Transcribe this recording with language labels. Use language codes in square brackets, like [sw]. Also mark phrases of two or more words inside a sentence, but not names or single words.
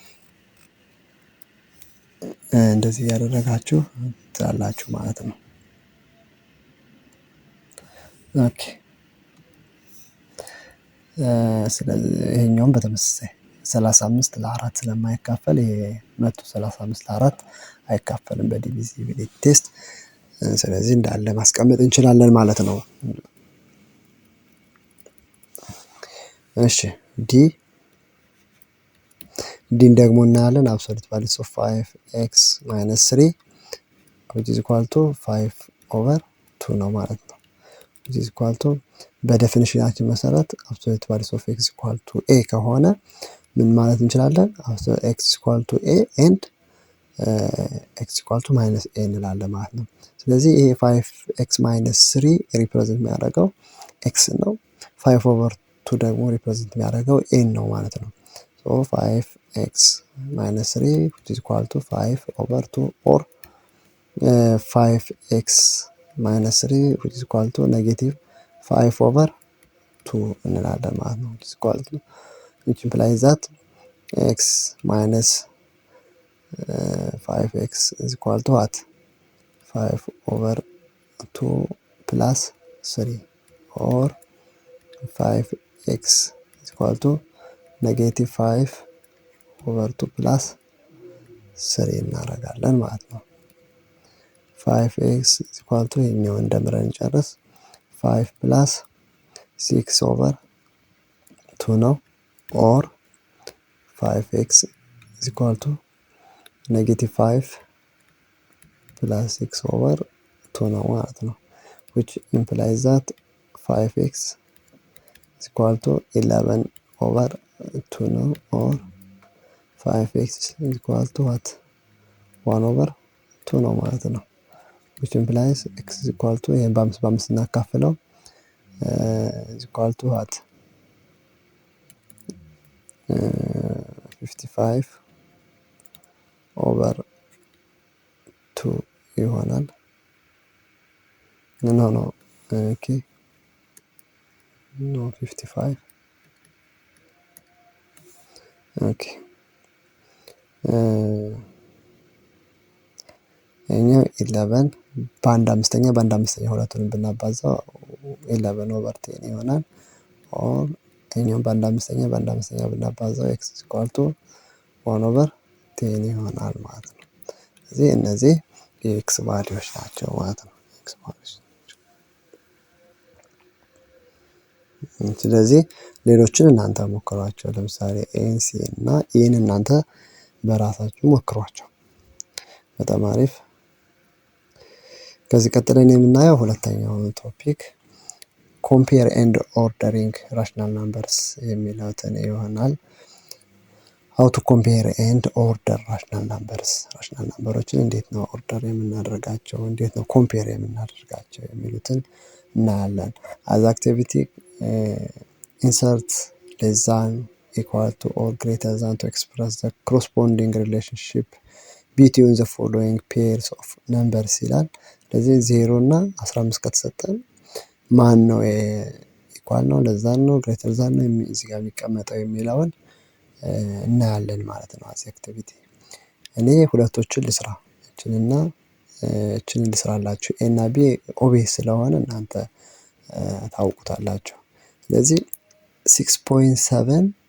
[am] እንደዚህ ያደረጋችሁ ትላላችሁ ማለት ነው። ኦኬ ስለዚህ ይሄኛውም በተመሳሳይ 35 ለ4 ስለማይካፈል ይሄ 135 ለ4 አይካፈልም በዲቪዚቢሊቲ ቴስት። ስለዚህ እንዳለ ማስቀመጥ እንችላለን ማለት ነው። እሺ ዲን ደግሞ እናያለን። [en] absolute values of 5x - 3 which is equal to 5 over 2 [am] ነው ማለት ነው። [en] is equal to [am] በዴፊኒሽናችን መሰረት [en] absolute values of x equal to A [am] ከሆነ ምን ማለት እንችላለን? [en] x equal to A and x equal to minus A [am] እንላለን ማለት ነው። ስለዚህ ይሄ [en] 5 minus 3 [am] ሪፕሬዘንት የሚያደርገው ኤክስ ነው። [en] 5 over 2 [am] ደግሞ ሪፕሬዘንት የሚያደርገው ኤን ነው ማለት ነው። [en] so 5x minus 3 which is equal to 5 over 2 or 5x minus 3 which is equal to negative 5 over 2 [am] እንላለን ማለት ነው። [en] which is equal to which implies that x minus 5x is equal to what? 5 over 2 plus 3 or 5x is equal to negative 5 over 2 plus 3 [am] እናደርጋለን ማለት ነው። [en] 5x is equal to [am] ይሄኛውን ደምረን እንጨርስ [en] 5 plus 6 over 2 ነው or 5x is equal to negative 5 plus 6 over 2 [am] ነው ማለት ነው. [en] which implies that 5x is equal to 11 over 2 ነው or 5x is equal to what? 1 over 2 [am] ነው ማለት ነው. [en] which implies x is equal to [am] ይሄን በ5 እናካፍለው [en] is equal to what? 55 over 2 ይሆናል። no okay no 55 okay ይሄኛው [am] 11 በአንድ አምስተኛ ሁለቱንም ብናባዛው [en] 11 over 10 [am] ይሆናል። ኦር ይሄኛው በአንድ አምስተኛ ብናባዛው [en] x is equal to 1 over 10 [am] ይሆናል ማለት ነው። ስለዚህ እነዚህ የኤክስ ቫልዩዎች ናቸው ማለት ነው። ኤክስ ቫልዩዎች። ስለዚህ ሌሎችን እናንተ ሞክሯቸው። ለምሳሌ ኤን ሲ እና ኤን እናንተ በራሳችሁ ሞክሯቸው። በጣም አሪፍ። ከዚህ ቀጥለን የምናየው ሁለተኛው ቶፒክ [en] compare and ordering rational numbers [am] የሚለውን ይሆናል። [en] how to compare and order rational [am] numbers rational numberዎችን እንዴት ነው ኦርደር የምናደርጋቸው፣ እንዴት ነው ኮምፔር የምናደርጋቸው የሚሉትን እናያለን። [en] as activity insert less than equal to or greater than to express the corresponding relationship between the following pairs of numbers [am] ይላል። ስለዚህ 0 እና 15 ከተሰጠን ማን ነው ኢኳል ነው ለዛን ነው [en] greater than [am] ነው እዚህ ጋር የሚቀመጠው የሚለውን እናያለን ማለት ነው። [en] as activity [am] እኔ ሁለቶችን ልስራ እችንና እችን ልስራላችሁ። ኤ እና ቢ ኦቤስ ስለሆነ እናንተ ታውቁታላችሁ። ስለዚህ 6.7